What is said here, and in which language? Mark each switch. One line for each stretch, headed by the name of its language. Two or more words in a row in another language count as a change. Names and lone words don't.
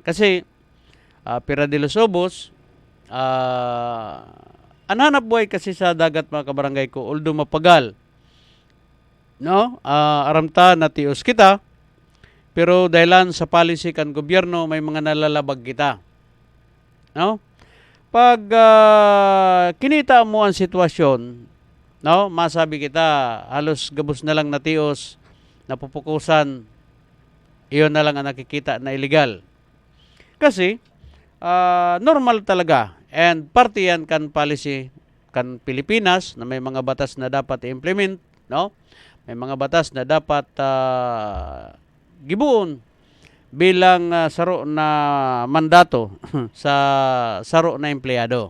Bikol: Kasi, Pira de los Obos, ang hanap buhay kasi sa dagat mga kabarangay ko, although mapagal, no? Aramta na tios kita, Pero dahilan sa policy kan gobyerno, may mga nalalabag kita. No? Pag kinita mo ang sitwasyon, no, masabi kita, halos gabos na lang natios, napupukusan, iyon na lang ang nakikita na illegal. Kasi, normal talaga. And parte yan kan policy kan Pilipinas na may mga batas na dapat i-implement, no? May mga batas na dapat gibuon bilang saro na mandato sa saro na empleyado.